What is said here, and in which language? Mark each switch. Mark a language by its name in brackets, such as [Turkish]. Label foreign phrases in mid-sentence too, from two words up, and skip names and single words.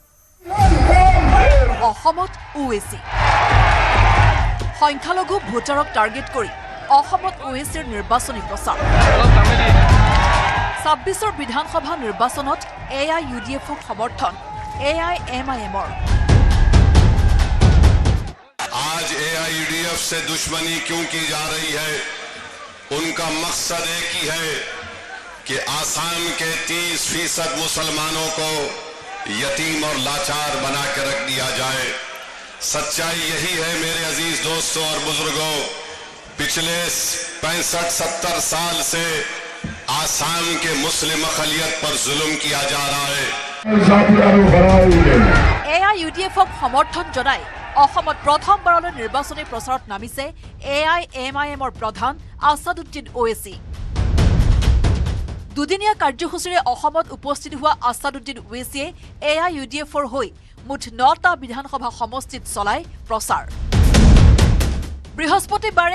[Assamese] অসমত ওৱেইচি সংখ্যালঘু ভোটাৰক টাৰ্গেট কৰি অসমত ওৱেইচিৰ নিৰ্বাচনী প্ৰচাৰ 26ৰ বিধানসভা নিৰ্বাচনত AIUDFক সমৰ্থন AIM-IMৰ [Urdu] آج AIUDF سے دشمنی کیوں کی جا رہی ہے ان کا مقصد ایک ہی ہے کہ آسام کے 30% مسلمانوں کو یتیم اور لاچار بنا کے رکھ دیا جائے سچائی یہی ہے میرے عزیز دوستوں اور بزرگوں پچھلے 65-70 سال سے آسام کے مسلم اقلیت پر ظلم کیا جا رہا ہے [Assamese] AIUDFক সমৰ্থন জনাই অসমত প্ৰথমবাৰলৈ নিৰ্বাচনী প্ৰচাৰত নামিছে AIM-IMৰ প্ৰধান আছাদুদ্দিন ওৱেইচি দুদিনীয়া কাৰ্যসূচীৰে অসমত উপস্থিত হোৱা আছাদুদ্দিন ওৱেইচিয়ে AIUDFৰ হৈ মুঠ 9টা বিধানসভা সমষ্টিত চলায় প্ৰচাৰ বৃহস্পতিবাৰে